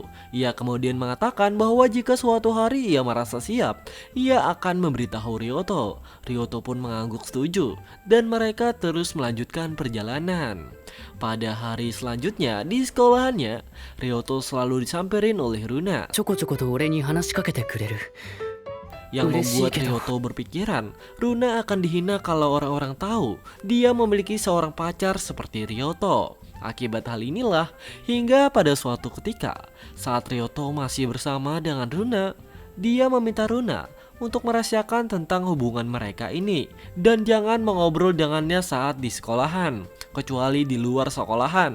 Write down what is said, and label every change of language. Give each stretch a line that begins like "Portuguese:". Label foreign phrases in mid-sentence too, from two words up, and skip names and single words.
Indonesian: Ia kemudian mengatakan bahwa jika suatu hari ia merasa siap, ia akan memberitahu Ryoto. Ryoto pun mengangguk setuju dan mereka terus melanjutkan perjalanan. Pada hari selanjutnya di sekolahannya, Ryoto selalu disamperin oleh Runa.
Japanese: ちょこちょこと俺に話しかけてくれる
Indonesian: Yang membuat Ryoto berpikiran Runa akan dihina kalau orang-orang tahu dia memiliki seorang pacar seperti Ryoto. Akibat hal inilah hingga pada suatu ketika saat Ryoto masih bersama dengan Runa, dia meminta Runa untuk merahasiakan tentang hubungan mereka ini dan jangan mengobrol dengannya saat di sekolahan, kecuali di luar sekolahan.